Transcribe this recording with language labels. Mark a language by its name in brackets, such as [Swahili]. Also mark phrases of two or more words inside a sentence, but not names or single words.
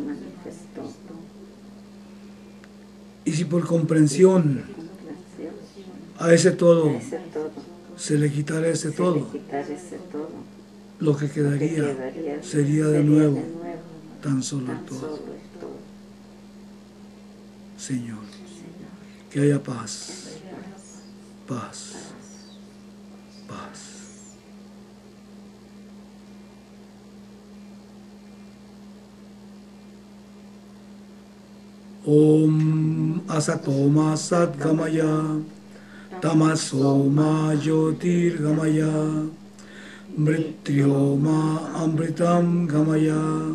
[Spanish] Y si por comprensión a ese todo se le quitara ese todo, lo que quedaría sería de nuevo tan solo el todo. Señor, que haya paz, paz, paz. [Sanskrit] Om Asatoma Satgamaya Tamasoma Jyotirgamaya Mrityoma Amritam Gamaya.